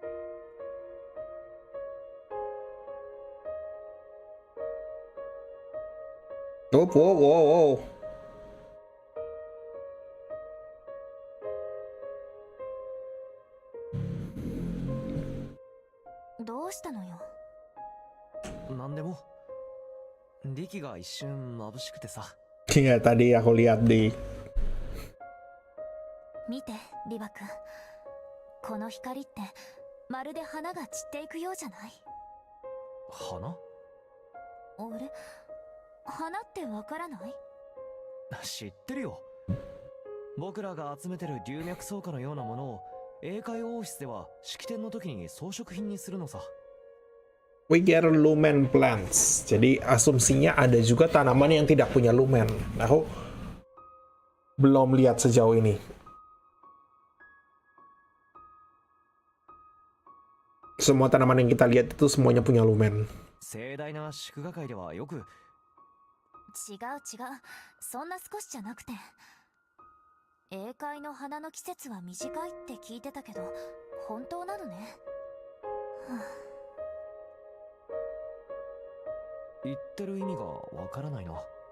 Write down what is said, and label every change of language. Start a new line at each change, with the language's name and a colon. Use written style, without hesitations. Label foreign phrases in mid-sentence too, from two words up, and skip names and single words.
Japanese: おおお。どうしたのよ。なんでも。力が一瞬眩しくてさ。
Indonesian: Iya tadi aku lihat
Japanese: di。見て、リバ君。この光ってまるで花が散っていくようじゃない？花？あれ？花ってわからない？知ってるよ。僕らが集めてる龍脈草花のようなものを英会王室では式典の時に装飾品にするのさ。
English: We get lumen plants.
Indonesian: Jadi asumsinya ada juga tanaman yang tidak punya lumen. Aku belum lihat sejauh ini. Semua tanaman yang kita lihat itu semuanya punya lumen.
Japanese: 盛大な祝賀会ではよく。違う違う、そんな少しじゃなくて。英会の花の季節は短いって聞いてたけど、本当なのね。はあ、言ってる意味がわからないな。